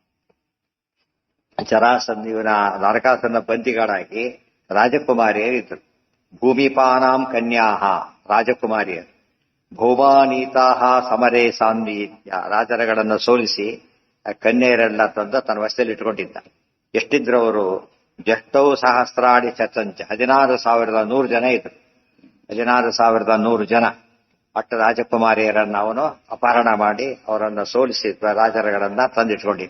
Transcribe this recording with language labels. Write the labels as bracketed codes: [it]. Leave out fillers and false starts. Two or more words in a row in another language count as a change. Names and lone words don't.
[kn] ಜರಾಸಂಧನ ನರಕಾಸುರನ ಬಂದಿಗಳಾಗಿ ರಾಜಕುಮಾರಿಯರಿದ್ದರು. [sa] ಭೂಮಿಪಾನಾಂ ಕನ್ಯಾಃ ರಾಜಕುಮಾರಿಯರು. ಭೌಮಾನೀತಾಃ ಸಮರೇ [kn] ಸಾಂದೀತ್ಯ ರಾಜರುಗಳನ್ನು ಸೋಲಿಸಿ ಕನ್ಯೆಯರೆಲ್ಲ ತಂದು ತನ್ನ ವಶದಲ್ಲಿ ಇಟ್ಕೊಂಡಿದ್ದ. ಎಷ್ಟಿದ್ರು ಅವರು? [sa] ಜಷ್ಟೌ ಸಹಸ್ರಾಡಿ ಚತಂಚ [kn] 16,100 ಜನ ಇದ್ರು. 16,100 ಜನ ಅಷ್ಟು ರಾಜಕುಮಾರಿಯರನ್ನು ಅವನು ಅಪಹರಣ ಮಾಡಿ ಅವರನ್ನು ಸೋಲಿಸಿ ರಾಜರುಗಳನ್ನ ತಂದಿಟ್ಕೊಂಡಿದ್ದ.